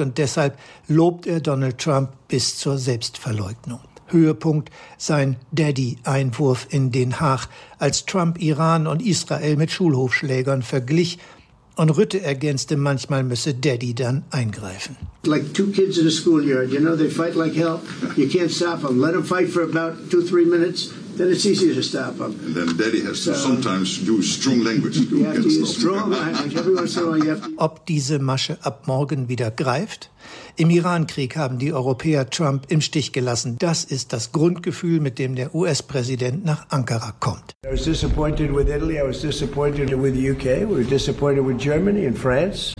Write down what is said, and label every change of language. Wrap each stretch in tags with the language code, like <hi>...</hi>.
<de>Und deshalb lobt er Donald Trump bis zur Selbstverleugnung. Höhepunkt sein Daddy-Einwurf in Den Haag, als Trump Iran und Israel mit Schulhofschlägern verglich und Rutte ergänzte, manchmal müsse Daddy dann eingreifen.</de> <en>Like two kids in a schoolyard, you know, they fight like hell. You can't stop them. Let them fight for about 2-3 minutes, then it's easier to stop them. And then Daddy has to sometimes use strong language. You have to use strong language. Every once in a while you have to.</en> <de>Ob diese Masche ab morgen wieder greift? Im Irankrieg haben die Europäer Trump im Stich gelassen. Das ist das Grundgefühl, mit dem der US-Präsident nach Ankara kommt.</de> <en>I was disappointed with Italy, I was disappointed with the UK, we were disappointed with Germany and France.</en>